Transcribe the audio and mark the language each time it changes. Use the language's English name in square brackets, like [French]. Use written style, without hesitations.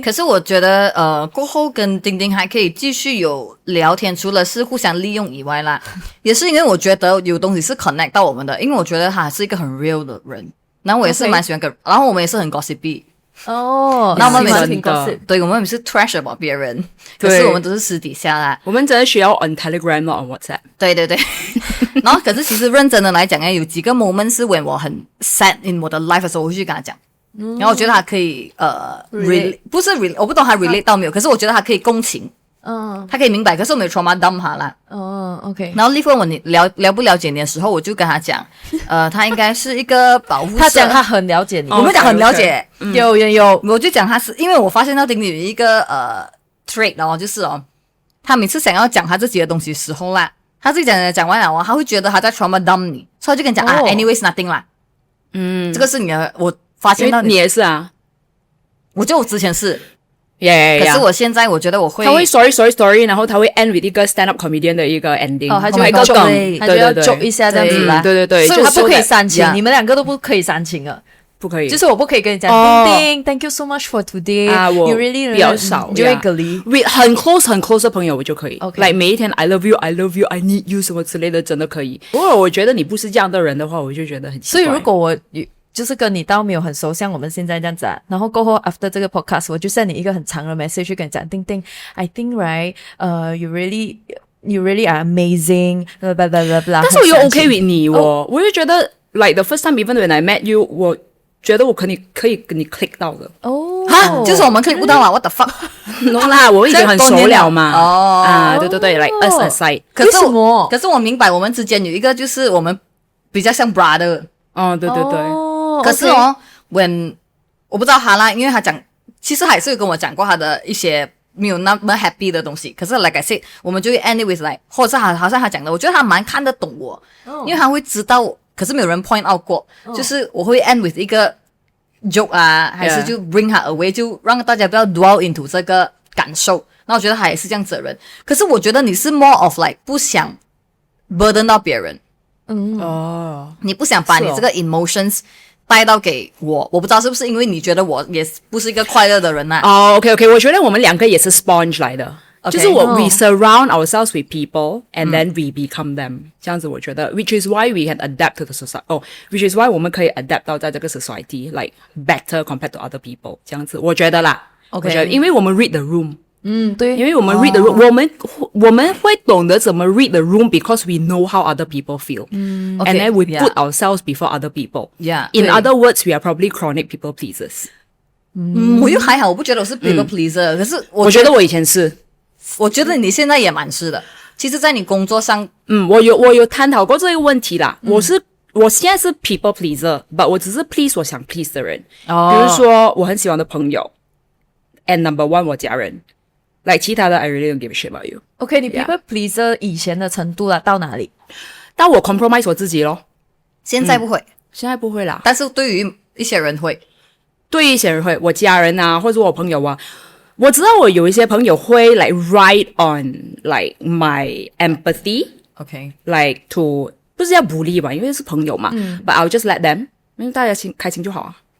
[Chinese] 可是我觉得过后跟丁丁还可以继续有聊天，除了是互相利用以外啦，也是因为我觉得有东西是 connect 到我们的，因为我觉得他是一个很 real 的人，然后我也是蛮喜欢然后我们也是很 gossipy。那我们每次对我们也是 [English] trash about [Chinese] 别人，可是我们都是私底下啦。我们真的需要 [English] on Telegram on WhatsApp。 [Chinese] 对。然后可是其实认真的来讲有几个 moment 是 when 我很 sad in 我的 life 的时候，我会去跟他讲。然后我觉得他可以不是 relate， 我不懂他 relate 到没有，可是我觉得他可以共情。他可以明白，可是我没有 [English] trauma dump [Chinese] 他啦。 OK。然后Liv问我你了不了解你的时候，我就跟他讲，他应该是一个保护色。他讲他很了解你，我们讲很了解，有，我就讲他是因为我发现到丁丁有一个trait 就是他每次想要讲他自己的东西的时候啦，他自己讲完了他会觉得他在 [English] trauma dump [Chinese] 你，所以就跟你讲 [English] anyways nothing [Chinese] 啦。这个是你的，我发现到你也是啊。我觉得我之前是。可是我现在我觉得我会，他会 story， 然后他会 [English] end with [Chinese] 一个 [English] stand up comedian [Chinese] 的一个 ending，他就会一个梗，他就要 joke 一下这样子啦，对，所以他不可以煽情，你们两个都不可以煽情啊。不可以，就是我不可以跟你讲，丁丁 ， [English] Thank you so much for today。 [Chinese] 我 [English] really [Chinese] 比较少，你就会隔离。很 close 的朋友我就可以。 OK， like 每一天 [English] I love you，I need you [Chinese] 什么之类的，真的可以。如果我觉得你不是这样的人的话，我就觉得很奇怪。所以如果我就是跟你到没有很熟，像我们现在这样子啊，然后过后 after 这个 podcast， 我就 send 你一个很长的 message 去跟你讲，丁丁 ， [English] I think right， you really are amazing， blah blah [Chinese] blah blah。但是我又 [English] OK with [Chinese] 你我就觉得 [English] like the first time even when I met you， [Chinese] 我觉得我可以跟你 click 到的就是我们 click 不到啊 ， [English] what the fuck？ [Chinese] no 啦，我已经很熟了嘛。对， [English] like us aside。 [Chinese] 可是我明白我们之间有一个就是我们比较像 brother。对。可是when 我不知道他啦，因为他讲，其实还是有跟我讲过他的一些没有那么 happy 的东西。可是 [English] like I said， [Chinese] 我们就会 [English] end it with like， [Chinese] 或者是好像他讲的，我觉得他蛮看得懂我，因为他会知道。可是没有人 [English] point out [Chinese] 过，就是我会 [English] end with [Chinese] 一个 joke 啊，还是就 [English] bring her away， [Chinese] 就让大家不要 [English] dwell into [Chinese] 这个感受。那我觉得他也是这样子的人。可是我觉得你是 [English] more of like [Chinese] 不想 burden 到别人。你不想把你这个 emotions 带到给我不知道是不是因为你觉得我也不是一个快乐的人啊。 OK， 我觉得我们两个也是 sponge 来的。 [English] 就是we surround ourselves with people and then we become them， [Chinese] 这样子我觉得 [English] which is why we can adapt to the society，which is why [Chinese] 我们可以 [English] adapt [Chinese] 到在这个 [English] society like better compared to other people， [Chinese] 这样子我觉得啦。我觉得因为我们 [English] read the room， [Chinese] 对，因为我们 [English] read the room， [Chinese] 我们会懂得怎么 [English] read the room because we know how other people feel，and then we put ourselves before other people。In other words，we are probably chronic people pleasers。 [Chinese] 我又还好，我不觉得我是 [English] people pleaser， [Chinese] 可是我觉得我以前是。我觉得你现在也蛮是的。其实在你工作上我有探讨过这个问题啦。我现在是 [English] people pleaser， [Chinese] but 我只是 please 我想 please 的人。比如说我很喜欢的朋友 [English] and number one [Chinese] 我家人， like 其他的 [English] I really don't give a shit about you。 [Chinese] OK， 你 people pleaser 以前的程度啦到哪里？到我 compromise 我自己咯。现在不会，现在不会啦。但是对于一些人会，对于一些人会，我家人啊或者我朋友啊，我知道我有一些朋友会 like [English] ride on like my empathy， [Chinese] like to 不是要鼓励吧，因为是朋友嘛， [English] but I'll just let them， [Chinese] 因为大家开心就好啊。